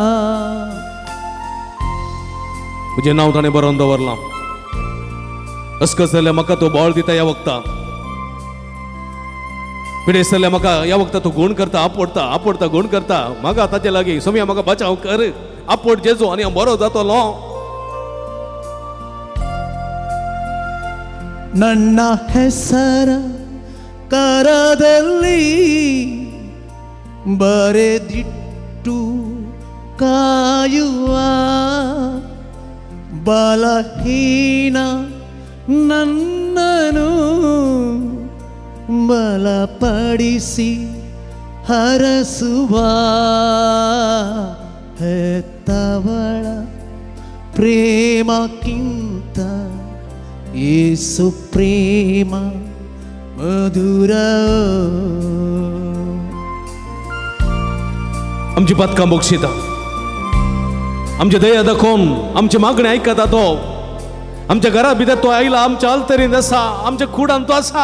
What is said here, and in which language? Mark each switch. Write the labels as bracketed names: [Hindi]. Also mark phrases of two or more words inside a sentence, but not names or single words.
[Konkani] म्हजें नांव ताणें बरोवन दवरलां असकस जाल्यार म्हाका तो बोळ दिता ह्या वखदां पिडेस जाल्यार म्हाका ह्या वखदां तूं गुण करता आपडता गुण करता म्हाका ताचे लागीं सोम्या म्हाका बाचाव कर आपड जेजू आनी हांव बरो जातलो [Kannada] ನನ್ನ ಹೆಸರ ಕರದಲ್ಲಿ ಬರೆದಿಟ್ಟು ಕಾಯುವ ಬಲಹೀನ ನನ್ನನು ಬಲಪಡಿಸಿ ಹರಸುವ ಹೆತ್ತವಳ ಪ್ರೇಮಕ್ಕಿಂತ ಯೇಸು ಪ್ರೇಮ मधुर. [Konkani] आमची पातकां बक्षिता, आमचे दया दाखोवन आमचे मागणे आयकता तो. आमच्या घरा भितर तो आयला, आमच्या आल्तरीन आसा, आमच्या कुडान तो आसा.